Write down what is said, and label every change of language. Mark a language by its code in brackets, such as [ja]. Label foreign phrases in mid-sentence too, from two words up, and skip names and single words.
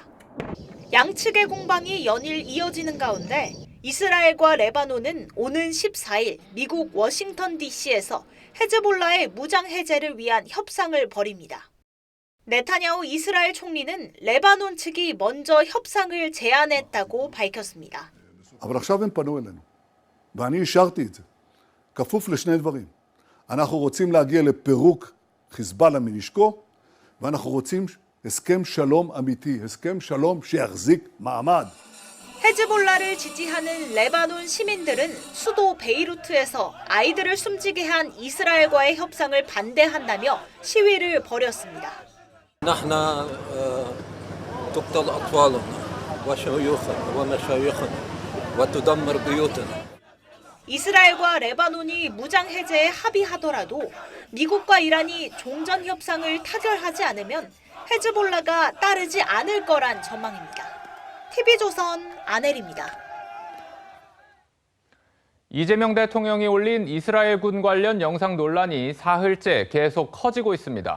[ko] 양측의 공방이 연일 이어지는 가운데 이스라엘과 레바논은 오는 14일 미국 워싱턴 DC에서 헤즈볼라의 무장 해제를 위한 협상을 벌입니다. 네타냐후 이스라엘 총리는 레바논 측이 먼저 협상을 제안했다고 밝혔습니다. [he] אבל עכשיו הם פנו אלינו, ואני אישרתי את זה, כפוף לשני דברים. אנחנו רוצים להגיע לפירוק חיזבאללה מנשקו, ואנחנו רוצים הסכם שלום אמיתי, הסכם שלום שיחזיק מעמד. [ko] 헤즈볼라를 지지하는 레바논 시민들은 수도 베이루트에서 아이들을 숨지게 한 이스라엘과의 협상을 반대한다며 시위를 벌였습니다. [ar] نحن تقتل أطفالنا وشيوخنا ومشايخنا وتدمر بيوتنا. [ko] 이스라엘과 레바논이 무장 해제에 합의하더라도 미국과 이란이 종전 협상을 타결하지 않으면 헤즈볼라가 따르지 않을 거란 전망입니다. TV조선 안혜리입니다. 이재명 대통령이 올린 이스라엘군 관련 영상 논란이 사흘째 계속 커지고 있습니다.